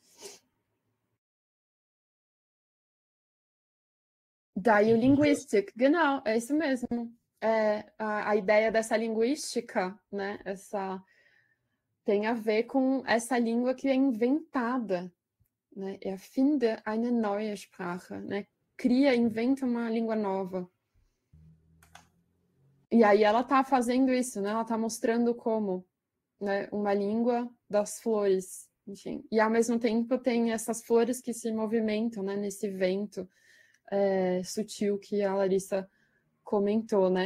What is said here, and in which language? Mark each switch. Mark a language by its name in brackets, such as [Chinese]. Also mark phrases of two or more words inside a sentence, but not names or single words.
[Portuguese] Daí o linguistic, genau, é isso mesmo. A ideia dessa linguística, né? Tem a ver com essa língua que é inventada, né? [German] Erfinde eine neue Sprache, [Portuguese] né? Inventa uma língua nova. E aí ela está fazendo isso, né? Ela está mostrando como, né? Uma língua das flores, enfim. E ao mesmo tempo tem essas flores que se movimentam, né? Nesse vento sutil que a Larissa comentou, né?